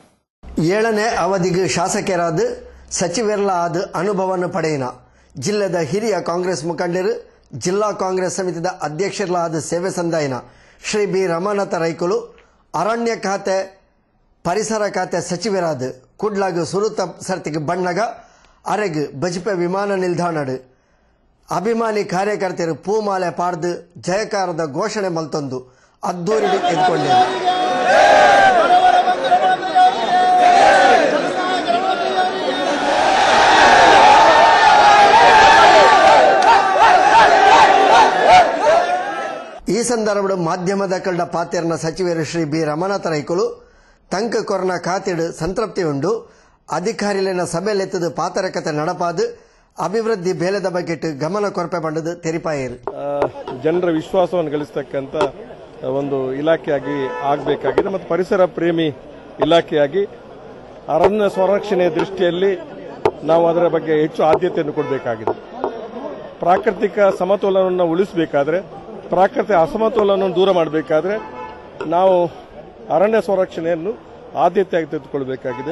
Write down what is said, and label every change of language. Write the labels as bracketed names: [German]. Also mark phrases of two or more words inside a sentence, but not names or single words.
[Tulu] 7ನೇ ಅವಧಿಗೆ ಶಾಸಕರಾದ ಸಚಿವರೆಲ್ಲ ಆದ ಅನುಭವವನ್ನು ಪಡೆಯಿನ ಜಿಲ್ಲೆದ ಹಿರಿಯ ಕಾಂಗ್ರೆಸ್ ಮುಖಂಡರು, ಜಿಲ್ಲಾ ಕಾಂಗ್ರೆಸ್ ಸಮಿತಿದ ಅಧ್ಯಕ್ಷರಾದ ಸೇವೆ ಸಂದಾಯನ ಶ್ರೀ ಬಿ ರಮನಾಥ ರೈಕುಲು ಅರಣ್ಯ ಖಾತೆ ಪರಿಸರ ಖಾತೆ ಸಚಿವರಾದ ಕುಡ್ಲಾಗ ಸುರುತ ಸರ್ತಿಗೆ ಬಣ್ಣಗ ಅರೆಗ್ ಬಜ್ಪೆ ವಿಮಾನ ನಿಲ್ದಾಣಡು ಅಭಿಮಾನಿ ಕಾರ್ಯಕರ್ತರು ಪೂಮಾಲೆ ಪಾಡ್ದು ಜಯಕಾರದ ಘೋಷಣೆ ಮಲ್ತೊಂದು ಅದ್ದೂರಿಡಿ ಎದ್ಕೊಂಡಿರು. ಈ ಸಂದರ್ಭದ ಮಾಧ್ಯಮದ ಕಳ್ಳ ಪಾತೆರ್ನ ಸಚಿವರು ಶ್ರೀ ಬಿ ರಮನಾಥ ರೈಕುಲು ತಂಕ ಕೊರನ ಖಾತೆಡು ಸಂತೃಪ್ತಿ ಉಂಡು ಅಧಿಕಾರಿಲಿನ ಸಭೆಲೆತ್ತದು ಪಾತರಕತೆ ನಡಪಾದು ಅಭಿವೃದ್ಧಿ ಬೇಲೆದ ಬಗೆಟ್ ಗಮನ ಕೊರಪೆ ಬಂಡದು ತೆರಿಪಾಯಿರು. [Kannada] ಜನರ ವಿಶ್ವಾಸವನ್ನು ಗಳಿಸತಕ್ಕಂಥ ಒಂದು ಇಲಾಖೆಯಾಗಿ ಆಗಬೇಕಾಗಿದೆ ಮತ್ತು ಪರಿಸರ ಪ್ರೇಮಿ ಇಲಾಖೆಯಾಗಿ ಅರಣ್ಯ ಸಂರಕ್ಷಣೆಯ ದೃಷ್ಟಿಯಲ್ಲಿ ನಾವು ಅದರ ಬಗ್ಗೆ ಹೆಚ್ಚು ಆದ್ಯತೆಯನ್ನು ಕೊಡಬೇಕಾಗಿದೆ. ಪ್ರಾಕೃತಿಕ ಸಮತೋಲನವನ್ನು ಉಳಿಸಬೇಕಾದ್ರೆ, ಪ್ರಾಕೃತಿಕ ಅಸಮತೋಲನವನ್ನು ದೂರ ಮಾಡಬೇಕಾದ್ರೆ ನಾವು ಅರಣ್ಯ ಸಂರಕ್ಷಣೆಯನ್ನು ಆದ್ಯತೆಯಾಗಿ ತೆಗೆದುಕೊಳ್ಳಬೇಕಾಗಿದೆ.